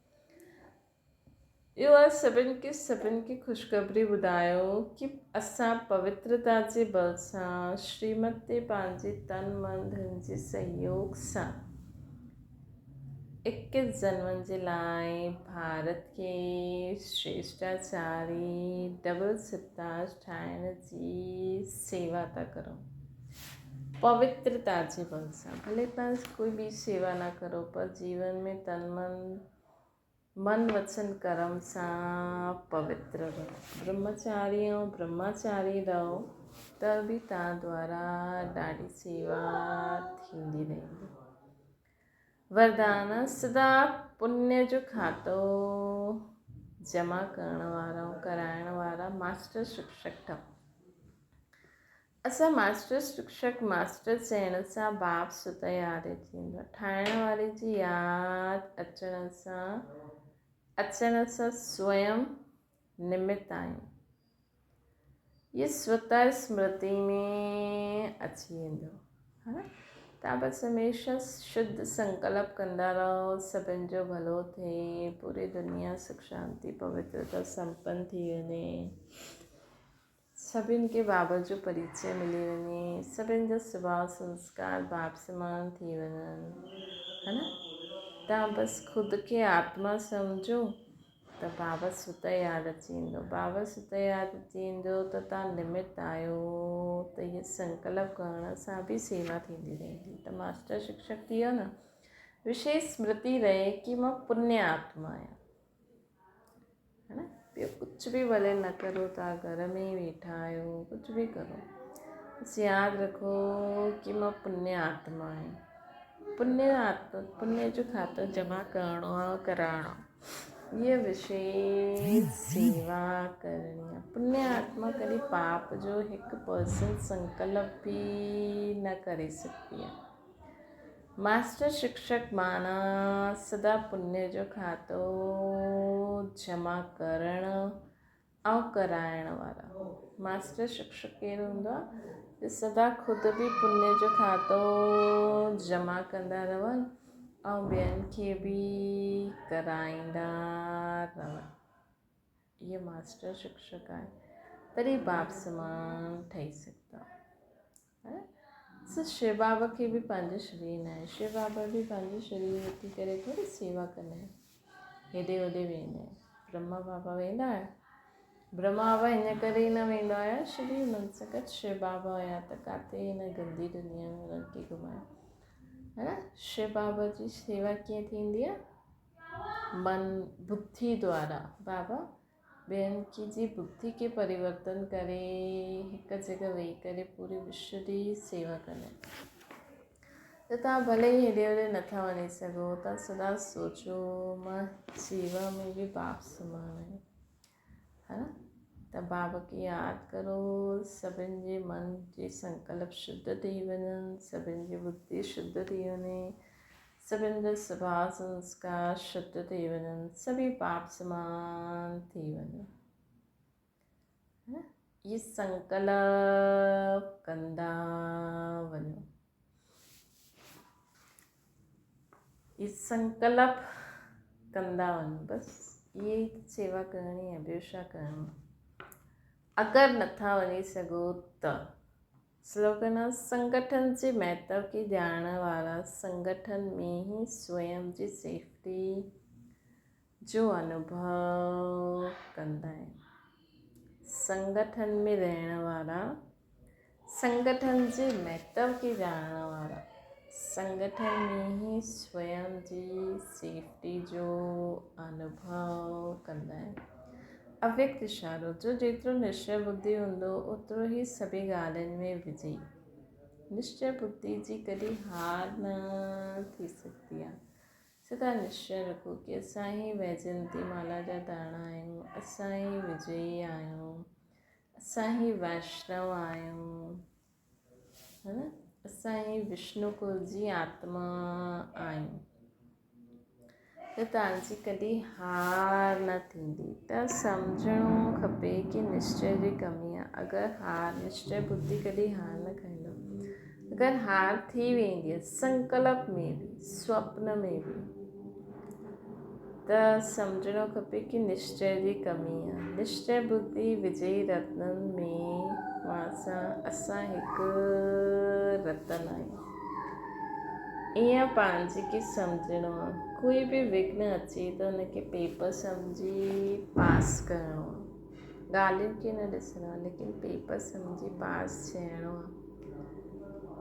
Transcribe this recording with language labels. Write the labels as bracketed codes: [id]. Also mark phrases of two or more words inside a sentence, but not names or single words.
[sd] इहो आहे सभिनि खे ख़ुशख़बरी ॿुधायो कि असां पवित्रता जे बल सां श्रीमत ते पंहिंजे तन मन धन जे सहयोग सां 21 जन्मनि जे लाइ भारत खे श्रेष्ठाचारी डबल सितार ठाहिण जी सेवा था करो। पवित्रता जे बल सां, भले तव्हां कोई ॿी सेवा न करो, पर जीवन में तन मन वचन कर्म सां पवित्र रहो। ब्रह्मचारी ऐं ब्रह्मचारी रहो त बि तव्हां द्वारा ॾाढी सेवा थींदी रहंदी। वरदान सदा पुण्य जो खातो जमा करण वारा ऐं कराइण वारा मास्टर शिक्षक ठहो। असां मास्टर शिक्षक मास्टर चइण सां बाप सुत यादि थींदो आहे। ठाहिण वारे जी यादि अचण सां स्वयं निमित आहियूं। ये स्वतः स्मृति में अची वेंदो, है न। तव्हां बसि हमेशह शुद्ध संकल्प कंदा रहो, सभिनि जो भलो थिए, पूरी दुनिया सुख शांति पवित्रता संपन्न थी वञे, सभिनि खे बाबा जो परिचय मिली वञे, सभिनि जा स्वभाव संस्कार बाप समान थी वञनि, है न। तव्हां बसि ख़ुदि खे आत्मा सम्झो त बाबा सुत यादि अची वेंदो। बाबा सुत यादि अची वेंदो त तव्हां निमित आहियो, त इहे संकल्प करण सां बि सेवा थींदी रहंदी। त मास्टर शिक्षक थी वियो न। विशेष स्मृति रहे कि मां पुण्य आत्मा आहियां, है न। ॿियो कुझु बि भले न करो, तव्हां घर में ई वेठा आहियो, कुझु बि करो, बसि यादि रखो कि मां पुण्य आत्मा आहियां। पुण्य जो खातो जमा करिणो आहे, कराइणो। ये विशेष सेवा करणी आहे। पुण्य आत्मा कॾहिं पाप जो 1% संकल्प बि न करे सघंदी आहे। मास्टर शिक्षक माना सदा पुण्य जो खातो जमा करणु, ऐं कराइण वारा। मास्टर शिक्षक केरु हूंदो आहे? जे सदा ख़ुदि बि पुण्य जो खातो जमा कंदा रहनि ऐं ॿियनि खे बि कराईंदा रहनि। इहे मास्टर शिक्षक आहे, तॾहिं बाप समान ठही सघंदा। शिव बाबा खे बि पंहिंजो शरीर न आहे। शिव बाबा बि पंहिंजो शरीर वठी करे थोरी सेवा कंदा आहिनि, हेॾे होॾे वेंदा आहिनि। ब्रह्मा बाबा वेंदा आहिनि। ब्रह्मा बाबा हिन करे ई न वेंदा हुया, शरीर हुननि सां गॾु शिव बाबा हुया त किथे हिन गंदी दुनिया में हुननि खे घुमायो, है न। शिव बाबा जी सेवा कीअं थींदी आहे? मन बुद्धि द्वारा बाबा ॿियनि जी बुद्धि खे परिवर्तन करे हिकु जॻह वेही करे पूरे विश्व जी सेवा कंदा आहिनि। त तव्हां भले ई हेॾे होॾे नथा वञी सघो, तव्हां सदा सोचो मां सेवा में बि बाप समान आहियां, है न। त बाबा खे यादि करो, सभिनि जे मन जे संकल्प शुद्ध थी वञनि, सभिनि जी बुद्धि शुद्ध थी वञे, सभिनि जा स्वभाव संस्कार शुद्ध थी वञनि, सभी बाप समान थी वञनि, है न। ये संकल्प कंदा वञो, ये संकल्प कंदा वञो, बसि इहे सेवा करणी आहे, ॿियो छा करिणो आहे। अगरि नथा वञी सघो त स्लोगन आहे, संगठन जे महत्व खे ॼाणण वारा संगठन में ही स्वयं जी सेफ्टी जो अनुभव कंदा आहिनि। संगठन में रहण वारा, संगठन जे महत्व खे ॼाणण वारा संगठन में ही स्वयं जी सेफ्टी जो अनुभव कंदा आहिनि। अव्यक्त इशारो, जो जेतिरो निश्चय बुद्धि हूंदो ओतिरो ई सभी ॻाल्हियुनि में विजयी। निश्चय बुद्धि जी कॾहिं हार न थी सघंदी आहे। सदा निश्चय रखो कि असां ई वैजयंती माला जा दाणा आहियूं, असां ई विजयी आहियूं, असां ई वैष्णव आहियूं, है न। असां ई विष्णु कुल जी आत्मा आहियूं, त तव्हांजी कॾहिं हार न थींदी। त सम्झणो खपे कि निश्चय जी कमी आहे। अगरि निश्चय बुद्धि कॾहिं हार न खाईंदो, अगरि हार थी वेंदी आहे संकल्प में बि, स्वप्न में बि, त सम्झणो खपे कि निश्चय जी कमी आहे। निश्चय बुद्धि विजयी रत्ननि में असां हिकु रतन आहियूं। ईअं पंहिंजे खे सम्झणो आहे। कोई बि विघ्न अचे त हुनखे पेपर सम्झी पास करिणो आहे, ॻाल्हियुनि खे न ॾिसणो आहे, लेकिन पेपर सम्झी पास थियणो आहे।